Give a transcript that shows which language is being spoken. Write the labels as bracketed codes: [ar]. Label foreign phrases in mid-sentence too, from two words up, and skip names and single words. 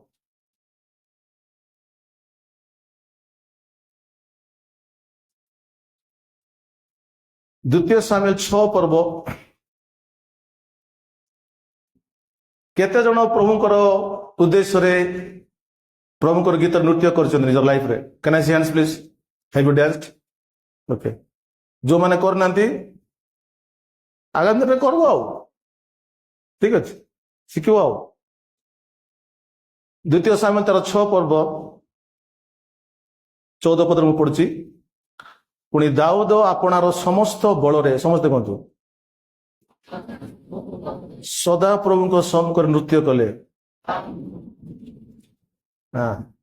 [or] ଦ୍ୱିତୀୟ ସାମୁଏଲ 6 ପର୍ବ। କେତେ ଜଣ ପ୍ରଭୁଙ୍କର ଉଦ୍ଦେଶ୍ୟରେ ପ୍ରଭୁଙ୍କର ଗୀତ ନୃତ୍ୟ କରିଛନ୍ତି ନିଜ ଲାଇଫରେ? [en] Can I see hands please? Have you danced? [or] ଓକେ। ଯେଉଁମାନେ କରୁନାହାନ୍ତି ଆଗାମୀ ଦିନରେ କରିବ, ଆଉ ଠିକ ଅଛି, ଶିଖିବ ଆଉ। 2 ସାମୁଏଲ ତାର 6 ପର୍ବ 14 ପଦରେ ମୁଁ ପଢୁଛି। ପୁଣି ଦାଉଦ ଆପଣାର ସମସ୍ତ ବଳରେ, ସମସ୍ତେ କୁହନ୍ତୁ, ସଦାପ୍ରଭୁଙ୍କ ସମ୍ମୁଖରେ ନୃତ୍ୟ କଲେ।